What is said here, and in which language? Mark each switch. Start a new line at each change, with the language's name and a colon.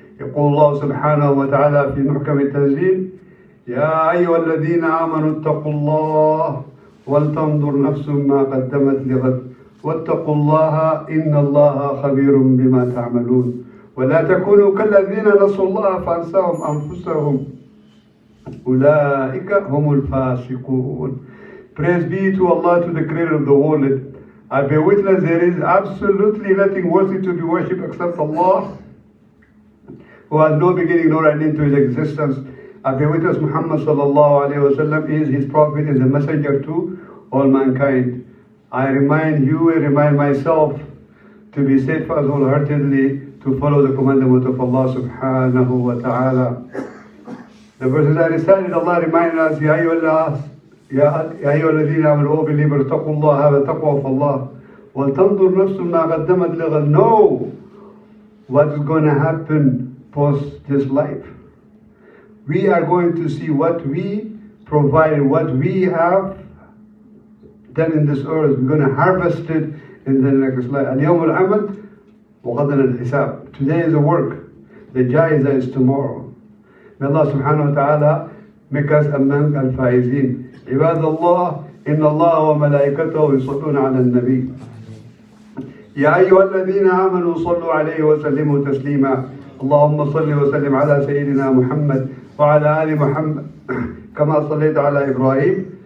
Arabic: يقول الله سبحانه وتعالى في محكم التنزيل: يا أيها الذين آمنوا اتقوا الله ولتنظر نفس ما قدمت لغد واتقوا الله إن الله خبير بما تعملون ولا تكونوا كالذين نسوا الله فأنساهم أنفسهم أولئك هم الفاسقون.
English: Praise be to Allah, to the Creator of the world. I bear witness there is absolutely nothing worthy to be worshipped except Allah, who has no beginning nor end to his existence. I bear witness Muhammad sallallahu alayhi wa sallam is his prophet and the messenger to all mankind. I remind you and remind myself to be steadfast wholeheartedly to follow the commandment of Allah subhanahu wa ta'ala. The verses I recited, Allah reminded us,
Arabic: Ya ayyuhalladhina amanu,
English: O believers, taqullah, have a taqwa of Allah.
Arabic: وَلْتَنْظُرْ نَفْسٌ مَا قَدَّمَتْ لِغَدٍ.
English: Know what is going to happen post this life. We are going to see what we provided, what we have done in this earth. We're going to harvest it in the next life.
Arabic: اليوم العمل وغدا الحساب.
English: Today is the work. The jaiza is tomorrow. May Allah subhanahu wa ta'ala make us among al-faizin.
Arabic: عباد الله إن الله وملائكته يصلون على النبي يا أيها الذين آمنوا صلوا عليه وسلموا تسليما اللهم صل وسلم على سيدنا محمد وعلى آل محمد كما صليت على إبراهيم